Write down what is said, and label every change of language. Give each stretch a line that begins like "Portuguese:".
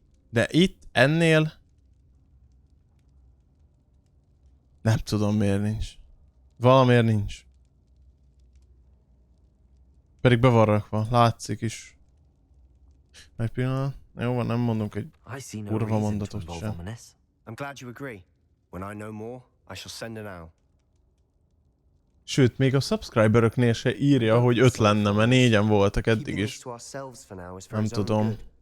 Hungarian: De itt, ennél nem tudom miért nincs. Valamiért nincs. Pedig be van rakva, látszik is. Egy pillanat. Jó van, nem mondunk egy kurva mondatot sem.
English: I'm glad you agree. When I know more, I shall send an owl.
Hungarian: Sőt, még a subscriberöknél se írja, hogy 5 lenne, mert 4-en voltak eddig is. Nem tudom.